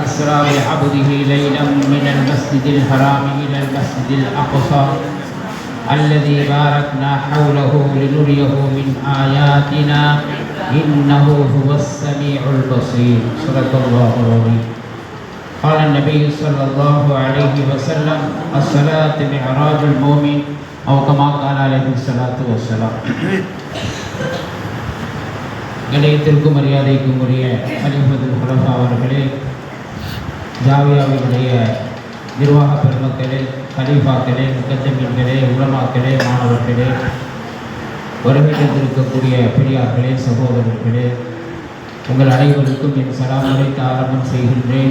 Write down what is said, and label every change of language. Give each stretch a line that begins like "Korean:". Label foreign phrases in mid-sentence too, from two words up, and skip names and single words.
Arabic: أسرى بعبده ليلا من المسجد الحرام إلى المسجد الأقصى الذي باركنا حوله لنريه من آياتنا إنه هو السميع البصير. صدق الله العظيم. قال النبي صلى الله عليه وسلم: الصلاة معراج المؤمن، أو كما قال عليه الصلاة والسلام.
Tamil: கண்ணியத்திற்கும் மரியாதைக்கும் உரிய கலிஃபத்துல் குலஃபா அவர்களே, ஜாவியாவினுடைய நிர்வாக பெருமக்களே, கலீஃபாக்களே, முகத்தமீன்களே, உலமாக்களே, மாணவர்களே, வருகைத்திருக்கக்கூடிய பெரியார்களே, சகோதரர்களே, உங்கள் அனைவருக்கும் என் சலாமுகளை ஆரம்பம் செய்கின்றேன்.